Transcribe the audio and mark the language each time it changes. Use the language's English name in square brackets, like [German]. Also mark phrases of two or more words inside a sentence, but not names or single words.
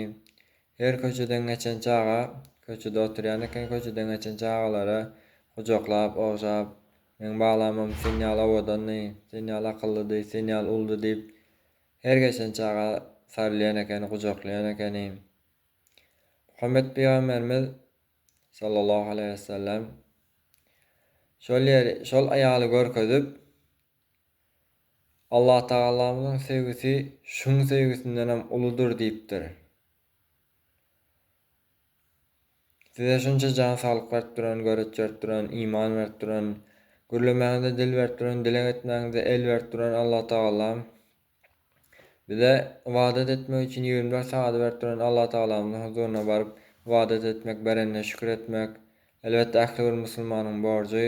[Turkmen] Her köçeden geçen çağa, köçede oturýan eken köçeden geçen çağalara gojaklap, oňşap, men baglamam sen ýaly awdany, sen ýaly akyllydy, sen ýaly uldy diýip her geçen çağa sarylýan eken, gojaklaýan ekeni. Muhammed Peygamberimiz [Arabic] صلى الله عليه وسلم [Turkmen] şol aýaly görkezip Allah Taala'myň sevgisi şuň sevgisinden hem uludur diýipdir. Size şunça can sağlyk berip duran, görüp berip duran, iman berip duran, gürlemäňize dil berip duran, dile etmäňize el berip duran Allah Taala bize ibadet etmek üçin 24 saat berip duran Allah Taala'myň huzuruna baryp ibadet etmek, berenne şükür etmek elbette ahli bir musulmanyň borjy.